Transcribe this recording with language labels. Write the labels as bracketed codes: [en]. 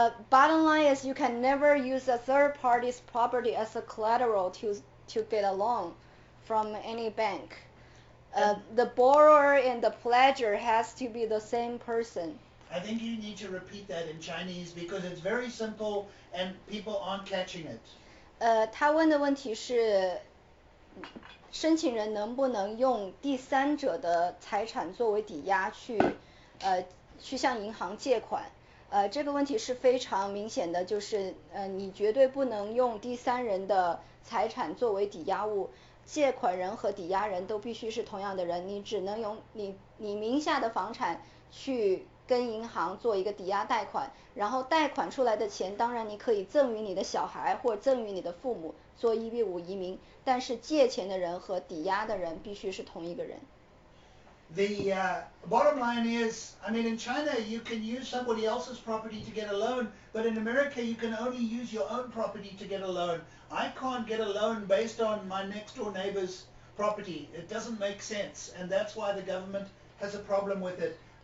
[en] Bottom line is you can never use a third party's property as a collateral to get a loan from any bank. The borrower and the pledger has to be the same person. I think you need to repeat that in Chinese because it's very simple and people aren't catching it. [zh] 他问的问题是，申请人能不能用第三者的财产作为抵押去向银行借款？这个问题是非常明显的，就是你绝对不能用第三人的财产作为抵押物。借款人和抵押人都必须是同样的人，你只能用你名下的房产去跟银行做一个抵押贷款，然后贷款出来的钱，当然你可以赠予你的小孩或赠予你的父母做EB-5移民，但是借钱的人和抵押的人必须是同一个人。 [en] The bottom line is, I mean, in China you can use somebody else's property to get a loan, but in America you can only use your own property to get a loan. I can't get a loan based on my next door neighbor's property. It doesn't make sense, and that's why the government has a problem with it.